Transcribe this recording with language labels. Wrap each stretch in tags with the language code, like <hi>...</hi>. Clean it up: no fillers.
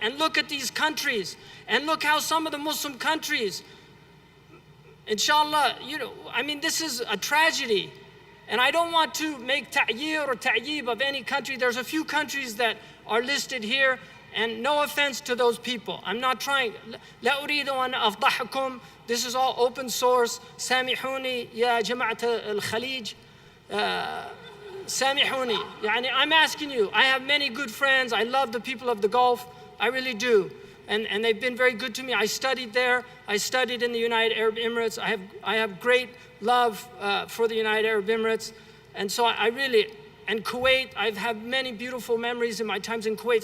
<en>And look at these countries, and look how some of the Muslim countries, inshallah, this is a tragedy. And I don't want to make ta'yir or ta'yib of any country. There's a few countries that are listed here, and no offense to those people. I'm not trying.</en> <ar>لا أريد أن أفضحكم.</ar> <en>This is all open source.</en> <ar>سامحوني يا جماعة الخليج. سامحوني.</ar> <en>I'm asking you. I have many good friends. I love the people of the Gulf. I really do. And they've been very good to me. I studied there. I studied in the United Arab Emirates. I have great love for the United Arab Emirates. And so I really, and Kuwait, I've had many beautiful memories in my times in Kuwait.</en>